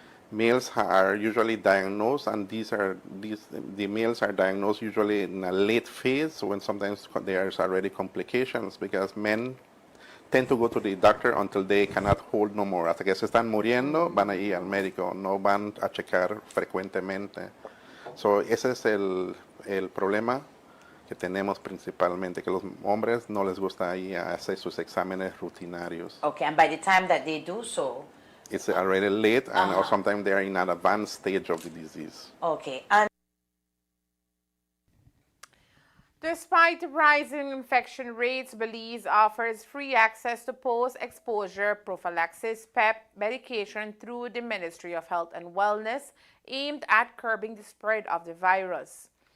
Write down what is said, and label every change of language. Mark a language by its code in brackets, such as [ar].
[en] Males are usually diagnosed, and the males are diagnosed usually in a late phase, when sometimes there's already complications, because men tend to go to the doctor until they cannot hold no more. [es] Hasta que se están muriendo, van a ir al médico, no van a checar frecuentemente. So ese es el problema que tenemos principalmente, que los hombres no les gusta ir a hacer sus exámenes rutinarios. [en] Okay, and by the time that they do so, It's already late, and or sometimes they are in an advanced stage of the disease. okay, and Despite rising infection rates, Belize offers free access to post-exposure prophylaxis PEP medication through the Ministry of Health and Wellness, aimed at curbing the spread of the virus.